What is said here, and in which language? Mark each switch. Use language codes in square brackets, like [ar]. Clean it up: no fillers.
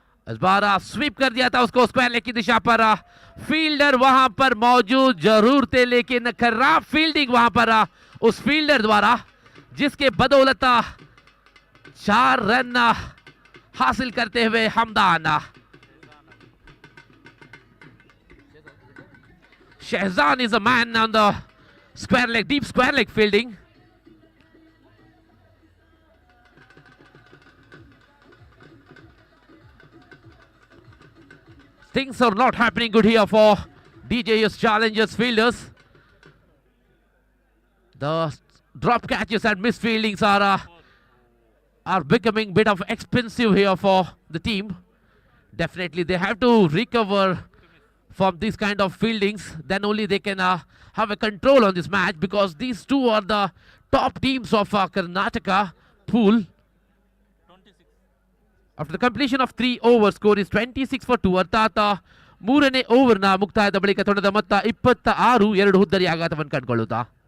[hi] इस बार स्वीप कर दिया था उसको स्क्वायर लेग की दिशा पर. फील्डर वहां पर मौजूद जरूर थे, लेकिन खराब फील्डिंग वहां पर उस फील्डर द्वारा, जिसके बदौलत 4 रन हासिल करते हुए Hamdan. [en] Shahzan is a man on the square leg, deep square leg fielding. Things are not happening good here for DJS Challengers fielders. The drop catches and missed fieldings are are becoming bit of expensive here for the team. Definitely they have to recover from these kind of fieldings, then only they can have a control on this match, because these two are the top teams of Karnataka pool. After the completion of 3 overs, score is 26 for 2. [kn] ಅರ್ಥಾತ್ ಮೂರನೇ ಓವರ್ನ ಮುಕ್ತಾಯದ ಬಳಿಕ ತಂಡದ ಮೊತ್ತ 26, 2 ಹುದ್ದರಿ ಆಘಾತವನ್ನು ಕಂಡುಕೊಳ್ಳುತ್ತಾ.